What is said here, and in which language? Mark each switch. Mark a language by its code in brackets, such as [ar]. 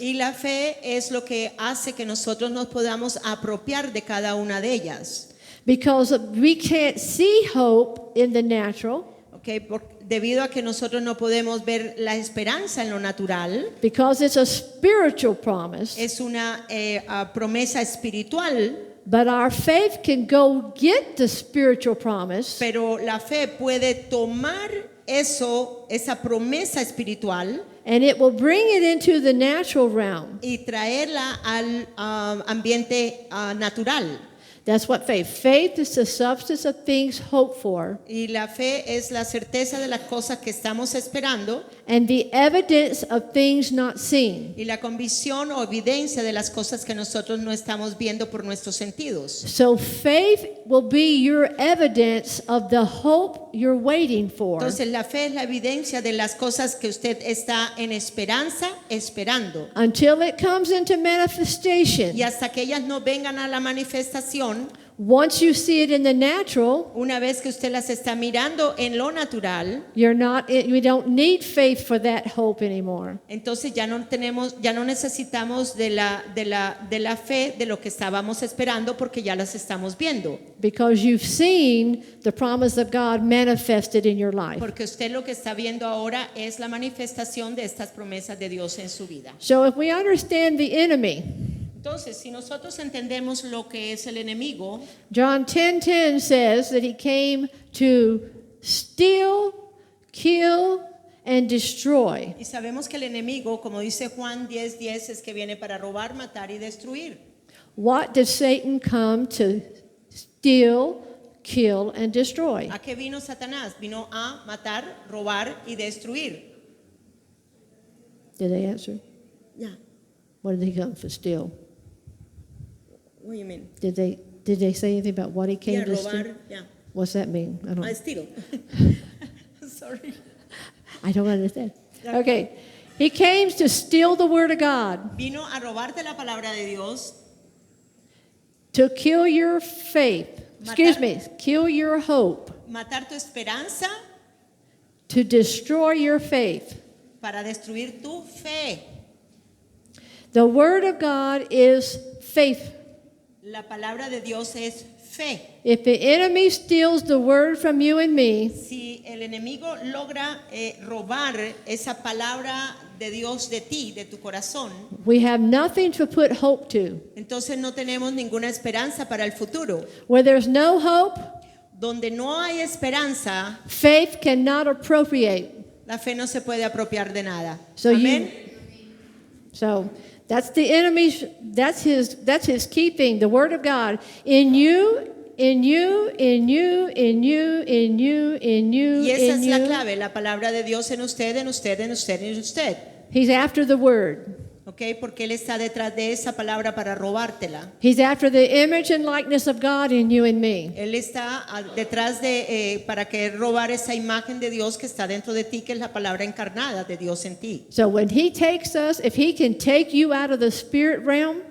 [es] Y la fe es lo que hace que nosotros nos podamos apropiar de cada una de ellas. [en] Because we can't see hope in the natural, [es] Okay, debido a que nosotros no podemos ver la esperanza en lo natural, [en] because it's a spiritual promise. [es] es una promesa espiritual, [en] But our faith can go get the spiritual promise [es] pero la fe puede tomar esa promesa espiritual [en] and it will bring it into the natural realm. [es] y traerla al ambiente natural. [en] That's what faith. Faith is the substance of things hoped for [es] Y la fe es la certeza de las cosas que estamos esperando [en] and the evidence of things not seen. [es] y la convicción o evidencia de las cosas que nosotros no estamos viendo por nuestros sentidos. [en] So faith will be your evidence of the hope you're waiting for. [es] Entonces la fe es la evidencia de las cosas que usted está en esperanza esperando. [en] Until it comes into manifestation, [es] Y hasta que ellas no vengan a la manifestación, [en] once you see it in the natural, [es] una vez que usted las está mirando en lo natural, [en] you don't need faith for that hope anymore. [es] entonces ya no necesitamos de la fe de lo que estábamos esperando porque ya las estamos viendo. [en] Because you've seen the promise of God manifested in your life. [es] Porque usted lo que está viendo ahora es la manifestación de estas promesas de Dios en su vida. [en] So if we understand the enemy, [es] Entonces, si nosotros entendemos lo que es el enemigo, [en] John 10:10 says that he came to steal, kill, and destroy. [es] y sabemos que el enemigo, como dice Juan 10:10, es que viene para robar, matar y destruir. [en] What did Satan come to steal, kill, and destroy? [es] ¿A qué vino Satanás? Vino a matar, robar y destruir. [en] Did they answer? Yeah. What did he come for? Steal. What do you mean? Did they say anything about what he came Yeah, to steal? [es] robar. [en] Yeah. What's that mean? I don't. Steal. Sorry. I don't understand. Okay. He came to steal the word of God, [es] Vino a robarte la palabra de Dios, [en] to kill your faith. Excuse me, kill your hope, [es] matar tu esperanza [en] to destroy your faith. [es] para destruir tu fe. [en] The word of God is faith. [es] La palabra de Dios es fe. [en] If the enemy steals the word from you and me, [es] Si el enemigo logra robar esa palabra de Dios de ti, de tu corazón, [en] we have nothing to put hope to. [es] entonces no tenemos ninguna esperanza para el futuro. [en] Where there's no hope, [es] Donde no hay esperanza, [en] faith cannot appropriate. [es] la fe no se puede apropiar de nada. [en] So [es] Amén. [en] So that's the enemy's, that's his keeping the word of God in you, in you, in you, in you, in you, in you, [es] Y esa [en] in [es] es la [en] you. [es] clave, la palabra de Dios en usted, en usted, en usted, en usted. [en] He's after the word. ¿Ok? [es] Porque Él está detrás de esa palabra para robártela. [en] He's after the image and likeness of God in you and me. [es] Él está detrás de, para que robar esa imagen de Dios que está dentro de ti, que es la palabra encarnada de Dios en ti. [en] So when he takes us, if he can take you out of the spirit realm,